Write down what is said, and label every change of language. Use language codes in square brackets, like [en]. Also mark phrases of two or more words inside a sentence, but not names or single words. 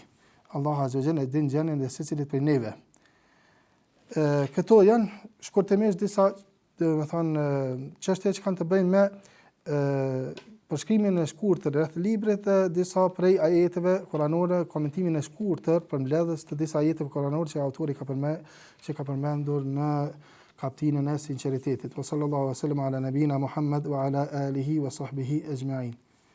[sq] Allahu [ar] عز وجل [sq] e din gjendjen e secilit prej neve. Këto janë shkurtimisht disa domethënë çështje që kanë të bëjnë me përshkrimin e shkurtër rreth librit dhe disa prej ajeteve kuranore, komentimin e shkurtër për mbledhjes të disa ajeteve kuranore që autori ka përmendur në kapitullin e sinqeritetit. [ar] صلى الله عليه وسلم على نبينا محمد وعلى آله وصحبه أجمعين.